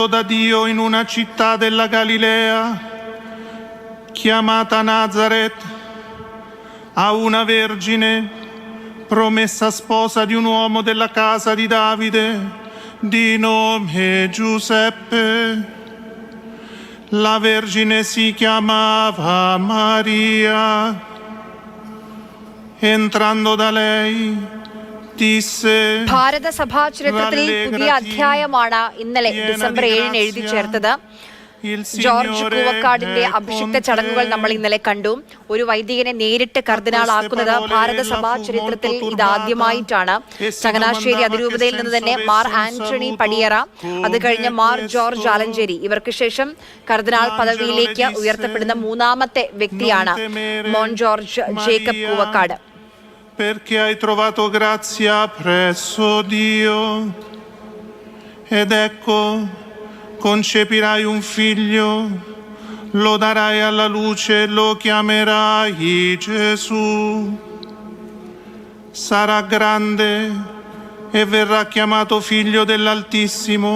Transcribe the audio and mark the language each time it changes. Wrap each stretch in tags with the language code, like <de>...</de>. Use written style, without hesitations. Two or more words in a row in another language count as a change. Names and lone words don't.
<it>da Dio in una città della Galilea chiamata Nazareth a una vergine promessa sposa di un uomo della casa di Davide di nome Giuseppe. La vergine si chiamava Maria. Entrando da lei</it> <ml>ഭാരത സഭാ ചരിത്രത്തിൽ പുതിയ അധ്യായമാണ് ഇന്നലെ ഡിസംബർ 7 എഴുതി ചേർത്തത്. ജോർജ് കൂവക്കാടിന്റെ അഭിഷിക്ത ചടങ്ങുകൾ നമ്മൾ ഇന്നലെ കണ്ടു. ഒരു വൈദികനെ നേരിട്ട് കർദിനാളാക്കുന്നത് ഭാരത സഭാ ചരിത്രത്തിൽ ഇതാദ്യമായിട്ടാണ്. ചങ്ങനാശ്ശേരി അതിരൂപതയിൽ നിന്ന് തന്നെ മാർ ആന്റണി പടിയറ, അത് കഴിഞ്ഞ് മാർ ജോർജ് ആലഞ്ചേരി, ഇവർക്ക് ശേഷം കർദിനാൾ പദവിയിലേക്ക് ഉയർത്തപ്പെടുന്ന 3ാമത്തെ വ്യക്തിയാണ് മോൻ ജോർജ് ജേക്കബ് കൂവക്കാട്.</ml> <it>Perché hai trovato grazia presso Dio, ed ecco concepirai un figlio, lo darai alla luce e lo chiamerai Gesù. Sarà grande e verrà chiamato figlio dell'Altissimo.</it>